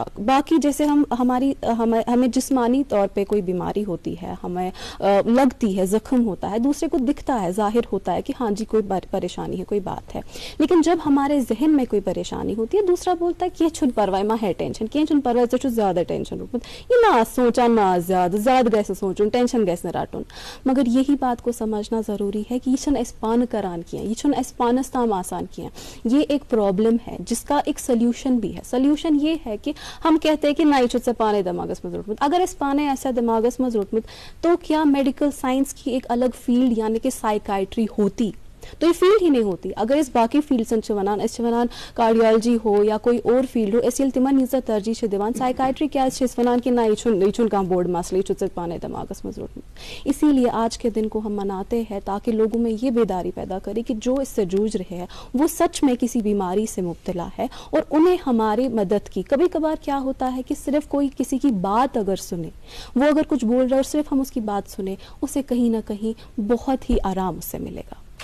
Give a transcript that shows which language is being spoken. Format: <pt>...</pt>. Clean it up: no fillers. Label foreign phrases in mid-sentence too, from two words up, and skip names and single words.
<ur>باقی جیسے ہمیں جسمانی طور پہ کوئی بیماری ہوتی ہے, ہمیں لگتی ہے, زخم ہوتا ہے, دوسرے کو دکھتا ہے, ظاہر ہوتا ہے کہ ہاں جی کوئی پریشانی ہے, کوئی بات ہے. لیکن جب ہمارے ذہن میں کوئی پریشانی ہوتی ہے دوسرا بولتا ہے کہ</ur> <ks>یہ چھن پرواہ ما ہے ٹینشن کی چھن پرواہ ژےٚ زیادہ ٹینشن روٹمت یہ نہ سوچان نہ زیادہ گژھِ سوچن ٹینشن گژھِ نہٕ رٹُن.</ks> <ur>مگر یہی بات کو سمجھنا ضروری ہے کہ</ur> <ks>یہ چھنہٕ أسۍ پانہٕ کران کینٛہہ, یہ چھنہٕ أسۍ پانس تام آسان کینٛہہ.</ks> <ur>یہ ایک پرابلم ہے جس کا ایک سلیوشن بھی ہے. سلیوشن یہ ہے کہ ہم کہتے ہیں کہ</ur> <ks>نہ یہ چھُ ژےٚ پانے دماغس مز روٹمت.</ks> <ur>اگر</ur> <ks>اس پانے آسہِ دماغس مز روٹمت</ks> <ur>تو کیا میڈیکل سائنس کی ایک الگ فیلڈ یعنی کہ سائیکائٹری ہوتی تو یہ فیلڈ ہی نہیں ہوتی. اگر اس باقی فیلڈسن ونان کارڈیالوجی ہو یا کوئی اور فیلڈ ہو اس تمن ییٖژاہ ترجیح دِوان سائیکائٹری کیازِ ونان کہ نہ یہ چھُنہٕ کانٛہہ بوٚڑ مسئلہ یہ ژےٚ پانے دماغس مز روٹمت. اسی لیے آج کے دن کو ہم مناتے ہیں تاکہ لوگوں میں یہ بیداری پیدا کرے کہ جو اس سے جوجھ رہے ہیں وہ سچ میں کسی بیماری سے مبتلا ہے اور انہیں ہماری مدد کی. کبھی کبھار کیا ہوتا ہے کہ صرف کوئی کسی کی بات اگر سنے, وہ اگر کچھ بول رہا ہے اور صرف ہم اس کی بات سنیں, اسے کہیں نہ کہیں بہت ہی آرام اس سے ملے گا.</ur>